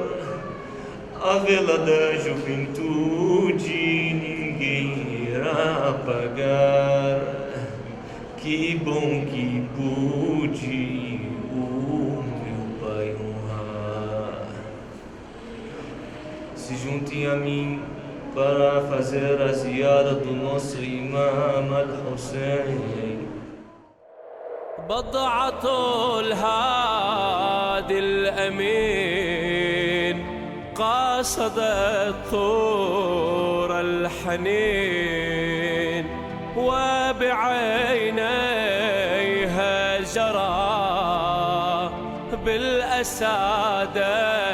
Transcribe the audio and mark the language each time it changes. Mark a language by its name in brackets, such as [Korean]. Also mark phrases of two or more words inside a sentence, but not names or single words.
[Portuguese] A vela da juventude ninguém irá apagar. Que bom que pude o meu Pai honrar. Se juntem a mim para fazer a ziara do nosso Imam Al-Hussein. [Arabic] بضعة الهادي الأمين قاصدت طور الحنين وبعينيها جرى بالأسى